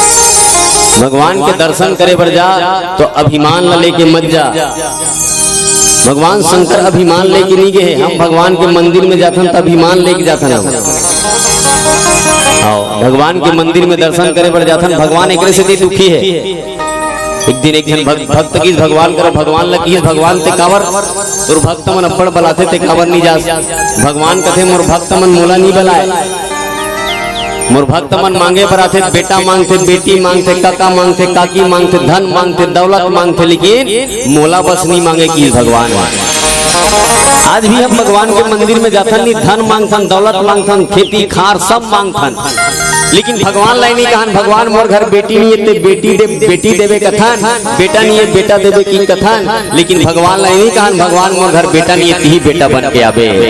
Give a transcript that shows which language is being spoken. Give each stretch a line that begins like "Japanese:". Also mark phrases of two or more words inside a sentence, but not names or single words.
Chhattisgarhi: भगवान के दर्शन करे बर जा तो अभिमान न लेके मत जा। भगवान शंकर अभिमान लेके नहीं गए, हम भगवान के मंदिर में जाथन तो अभिमान लेके जाथन। आओ भगवान के मंदिर में दर्शन करे पर जाथन, भगवान एक से दुखी है। एक दिन एक जन भक्त की भगवान करो, भगवान लगी है, भगवान ते कावर तोर भक्त मन अब्बड़ बलाथे ते कावर नहीं जा। भगवान कथे मोर भक्त मन मोला नहीं बलाए, मोर भक्त मन मांगे पर आथे, बेटा मांगते, बेटी मांगते, काका मांगते, काकी मांगते, धन मांगते, दौलत मांगते, लेकिन मोला बस नहीं मांगे कि भगवान। आज भी हम भगवान के मंदिर में जाथन, नहीं धन मांगथन, दौलत मांगथन, खेती खार सब मांगथन, लेकिन भगवान लाई नहीं कहन भगवान मोर घर बेटी नहीं है बेटी देवे कथन, बेटा नहीं है बेटा देवे की कथन, लेकिन भगवान लाई नहीं कहन भगवान मोर घर बेटा नहीं है बेटा बन के आवे।